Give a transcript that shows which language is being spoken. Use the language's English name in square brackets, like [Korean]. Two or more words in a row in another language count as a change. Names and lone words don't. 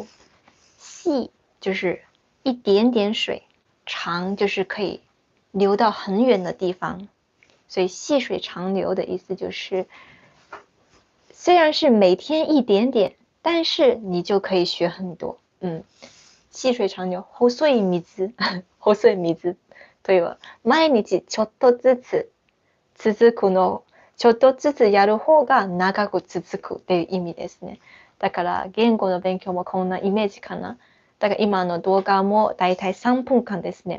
[Chinese] 细就是一点点水，长就是可以流到很远的地方，所以细水长流的意思就是，虽然是每天一点点，但是你就可以学很多。 [Japanese] 细水長流、細い水細い水という毎日ちょっとずつ続くの、ちょっとずつやる方が長く続くっていう意味ですね。だから言語の勉強もこんなイメージかな。だから今の動画もだいたい3分間ですね。